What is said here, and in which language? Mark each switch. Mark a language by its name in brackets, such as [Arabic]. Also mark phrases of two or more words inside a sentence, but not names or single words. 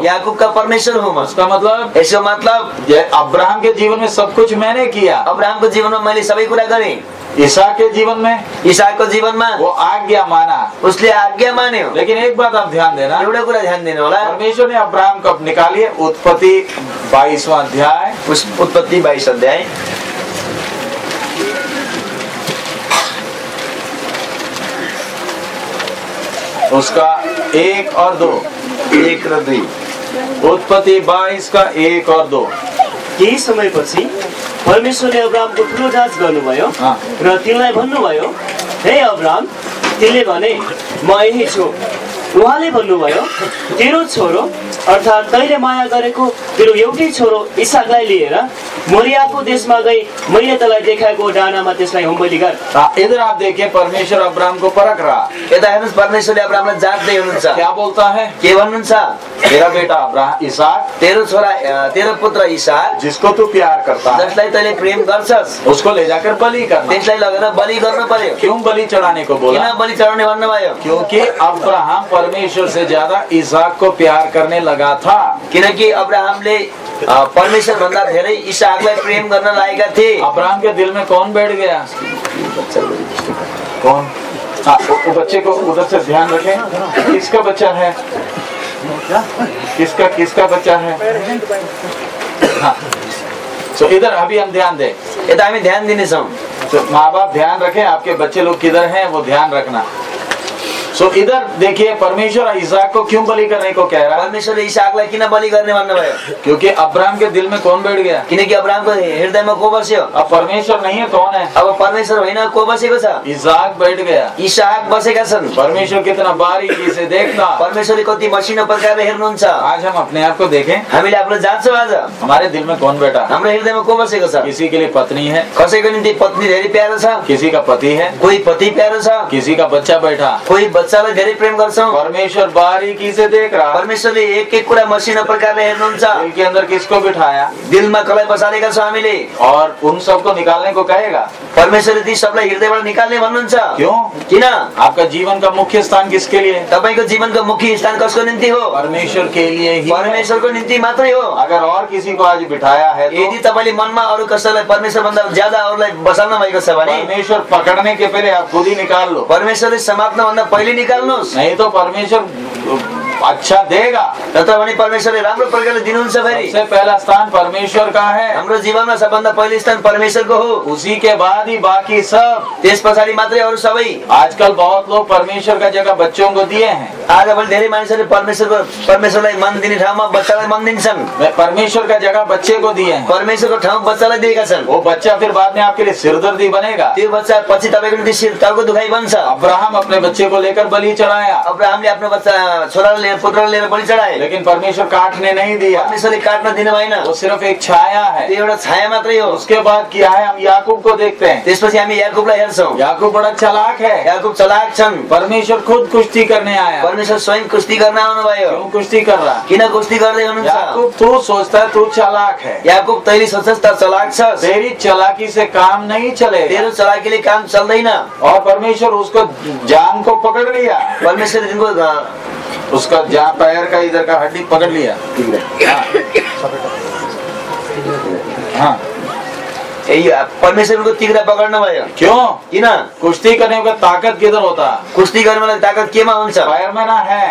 [Nepali] याकूबका परमेश्वर हुँ म। [Hindi] उसका मतलब, [Nepali] यसको मतलब [Hindi] अब्राहम के जीवन में सब कुछ मैंने किया। [Nepali] अब्राहमको जीवनमा मैले सबै कुरा गरेँ। [Hindi] ईसाक के जीवन में [Nepali] इसाकको जीवनमा [Hindi] वो आज्ञा माना, [Nepali] उसले आज्ञा मान्यो। [Hindi] लेकिन एक बात आप ध्यान देना, [Nepali] एउटा कुरा ध्यान दिनु होला, [Hindi] परमेश्वर ने अब्राहम को निकालिए उत्पत्ति 22वां अध्याय, [Nepali] उस उत्पत्ति 22 अध्याय [Hindi] उसका 1 और 2, [Nepali] 1 र 2। [Hindi] उत्पत्ति 22 का 1 और 2। [Nepali] केही समयपछि परमेश्वरले अब्राहमको ठुलो जाँच गर्नुभयो र तिनलाई भन्नुभयो, हे अब्राहम, तिनले भने म यही छु। उहाँले भन्नुभयो, तेरो छोरो अर्थात् तैले माया गरेको तेरो एउटै छोरो इसाकलाई लिएर मोरियाको देशमा गई मैले तँलाई देखाएको डाँडामा त्यसलाई होमबलि गर। [Hindi] इधर आप देखिए परमेश्वर अब्राहम को परख रहा, [Nepali] यता हेर्नुस् परमेश्वरले अब्राहमलाई जाँच्दै हुनुहुन्छ। [Hindi] क्या बोलता है? [Nepali] के भन्नुहुन्छ? [Hindi] तेरा बेटा अब्राहम इसाक, [Nepali] तेरो छोरा तेरो पुत्र इसाक [Hindi] जिसको तू प्यार करता है, [Nepali] जसलाई तैले प्रेम गर्छस्, [Hindi] उसको ले जाकर बलि करना। [Nepali] त्यसलाई लगेर बलि गर्नु पर्यो। [Hindi] क्यों बलि चढ़ाने को बोला? [Nepali] किन बलि चढाउने भन्नुभयो? [Hindi] क्योंकि अब्राहम परमेश्वर से ज्यादा इसाक को प्यार करने लगा था। [Nepali] किनकि अब्राहमले परमेश्वर भन्दा धेरै इसाकलाई प्रेम गर्न लागेका थिए। [Hindi] अब्राहम के दिल में कौन बैठ गया? कौन? वो बच्चे को उधर से ध्यान रखें। किसका बच्चा है? किसका बच्चा है? हाँ, तो इधर अभी हम ध्यान दें। [Nepali] यता हामी ध्यान दिनेछौँ। [Hindi] तो माँ बाप ध्यान रखें, आपके बच्चे लोग किधर हैं वो ध्यान रखना। सो इधर देखिए परमेश्वर इसाक को क्यों बलि करने को कह रहा है? [Nepali] परमेश्वरले इसाकलाई किन बलि गर्ने भन्नुभयो? [Hindi] क्योंकि अब्राहम के दिल में कौन बैठ गया? [Nepali] किनकि अब्राहमको हृदयमा को बस्यो? [Hindi] अब परमेश्वर नहीं है, कौन है? [Nepali] अब परमेश्वर होइन, को बसेको छ? [Hindi] इसाक बैठ गया। [Nepali] इसाक बसेका छन्। [Hindi] परमेश्वर कितना बारीकी से देखता, [Nepali] परमेश्वरले कति मसिनो प्रकारले हेर्नुहुन्छ। [Hindi] आज हम अपने आप को देखें, [Nepali] हामीले आफूलाई जान्छौँ। आज [Hindi] हमारे दिल में कौन बैठा? [Nepali] हाम्रो हृदयमा को बसेको छ? [Hindi] किसी के लिए पत्नी है, [Nepali] कसैको निम्ति पत्नी धेरै प्यारो छ, [Hindi] किसी का पति है, [Nepali] कोही पति प्यारो छ, [Hindi] किसी का बच्चा बैठा। [Nepali] कोही बच्चालाई धेरै प्रेम गर्छौँ। [Hindi] परमेश्वर बारीकी से देख रहा, [Nepali] परमेश्वरले एक एक कुरा मसिनो प्रकारले हेर्नुहुन्छ। [Hindi] दिल के अंदर किसको बिठाया, [Nepali] दिलमा कसलाई बसालेका छौँ हामीले, [Hindi] और उन सबको निकालने को कहेगा। [Nepali] परमेश्वरले ती सबलाई हृदयबाट निकाल्ने भन्नुहुन्छ। [Hindi] क्यों? [Nepali] किन? [Hindi] आपका जीवन का मुख्य स्थान किसके लिए? [Nepali] तपाईको जीवनको मुख्य स्थान कसको निम्ति हो? [Hindi] परमेश्वर के लिए ही। [Nepali] परमेश्वरको निम्ति मात्रै हो। [Hindi] अगर और किसी को आज बिठाया है तो [Nepali] यदि तपाईले मनमा अरू कसैलाई परमेश्वर भन्दा ज्यादा अरूलाई बसाल्न भएको छ भने [Hindi] परमेश्वर पकड़ने के पहले आप खुद ही निकाल लो, [Nepali] परमेश्वरले समाप्न भन्दा पहिले निकाल्नुहोस्। [Hindi] नहीं तो परमेश्वर अच्छा देगा। [Nepali] नत्र भने परमेश्वरले राम्रो प्रकारले दिनुहुन्छ। फेरि [Hindi] सबसे पहला स्थान परमेश्वर का है, [Nepali] हाम्रो जीवनमा सबभन्दा पहिलो स्थान परमेश्वरको हो, [Hindi] उसी के बाद ही बाकी सब। [Nepali] त्यस पछाडि मात्रै अरू सबै। [Hindi] आजकल बहुत लोग परमेश्वर का जगह बच्चों को दिए हैं। [Nepali] आजभोलि धेरै मानिसहरूले परमेश्वरलाई मन दिने ठाउँमा बच्चालाई मन दिन्छन्। [Hindi] परमेश्वर का जगह बच्चे को दिए हैं, [Nepali] परमेश्वरको ठाउँ बच्चालाई दिएका छन्। [Hindi] वो बच्चा फिर बाद में आपके लिए सिरदर्दी बनेगा। [Nepali] त्यो बच्चा पछि तपाईको निम्ति सिर टाउको दुखाइ बन्छ। [Hindi] अब्राहम अपने बच्चे को लेकर बलि चढ़ाया, [Nepali] अब्राहमले आफ्नो बच्चा छोरालाई लिएर पुत्रलाई लिएर बलि चढाए, [Hindi] लेकिन परमेश्वर काटने नहीं दिया। [Nepali] परमेश्वरले काट्न दिनु भएन। [Hindi] वो सिर्फ एक छाया है। [Nepali] त्यो एउटा छाया मात्रै हो। [Hindi] उसके बाद किया है, हम याकूब को देखते हैं। [Nepali] त्यसपछि हामी याकुबलाई हेर्छौँ। [Hindi] याकूब बड़ा चालाक है। [Nepali] याकुब चलाक छन्। [Hindi] परमेश्वर खुद कुश्ती करने आया। [Nepali] परमेश्वर स्वयं कुस्ती गर्न आउनुभयो। [Hindi] क्यों कुश्ती कर रहा? [Nepali] किन कुस्ती गर्दै हुनुहुन्छ? [Hindi] याकूब तू सोचता है तू चालाक है, [Nepali] याकुब तैले सोच्छस् त चलाक छस्, [Hindi] तेरी चालाकी से काम नहीं चलेगा। [Nepali] तेरो चलाकीले काम चल्दैन। [Hindi] और परमेश्वर उसको जान को पकड़ लिया, [Nepali] परमेश्वरले तिनको [Hindi] उसका जहाँ पैर का इधर का हड्डी पकड़ लिया। हाँ, [Nepali] परमेश्वरको तिग्रा पकड्नु भयो। [Hindi] क्यों? [Nepali] किन? [Hindi] कुश्ती करने का ताकत किधर होता? [Nepali] कुस्ती गर्नलाई ताकत केमा हुन्छ? [Hindi] पैर में ना है,